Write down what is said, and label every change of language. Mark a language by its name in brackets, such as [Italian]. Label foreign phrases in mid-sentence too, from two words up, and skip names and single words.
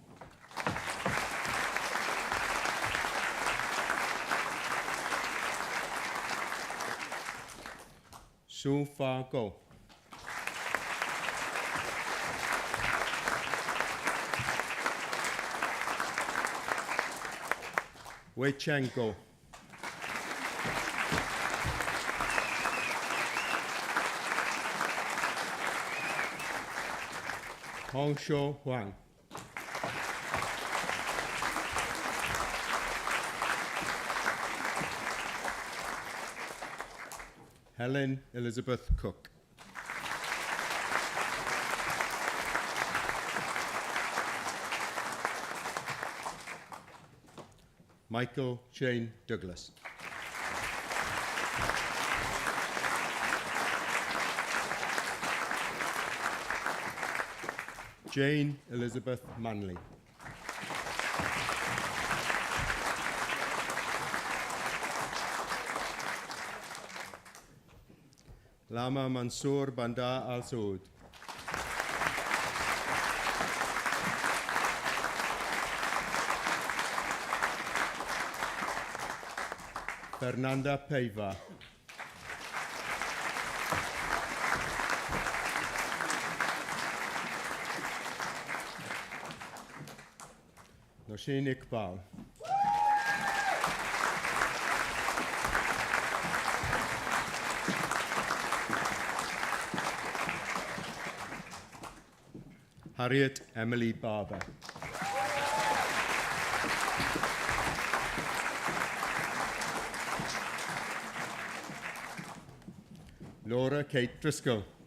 [English] Su Fa Go. Wei Cheng Go. Hong Shou Huang. Helen Elizabeth Cook. Michael Shane Douglas. Jane Elizabeth Manley. Lama Mansour Bandar Al Saud. Fernanda Peiva. Noshin Iqbal. Harriet Emily Barber. Laura Kate Driscoll.